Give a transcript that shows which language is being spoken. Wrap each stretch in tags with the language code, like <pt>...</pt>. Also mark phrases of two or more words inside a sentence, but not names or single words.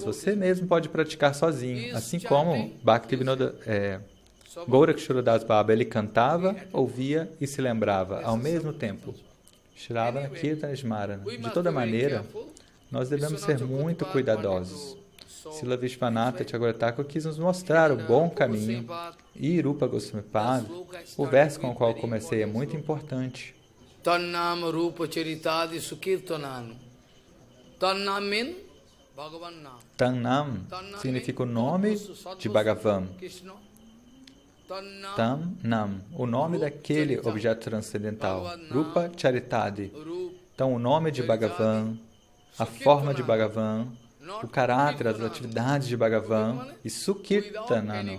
<pt>Você mesmo pode praticar sozinho, assim como Bhaktivinoda Gorakshara Das Baba, ele cantava, ouvia e se lembrava ao mesmo tempo.</pt> <sa>Shravana, Kirtana e Smarana.</sa> <pt>De toda maneira, nós devemos ser muito cuidadosos. Srila Vishwanatha Thakur Thakur quis nos mostrar o bom caminho, e Rupa Goswami Pada, o verso com o qual comecei, é muito importante.</pt> <sa>Tannam Rupa Charitadi Sukirtanam.</sa> <en>Tannam means</en> <sa>Bhagavan Nam.</sa> <pt>Tannam significa o nome de Bhagavan.</pt> <sa>Tam Nam,</sa> <pt>o nome daquele objeto transcendental.</pt> <sa>Rupa Charitadi.</sa> <pt>Então, o nome de Bhagavan, a forma de Bhagavan, o caráter, as atividades de Bhagavan e Sukirtanano.</pt>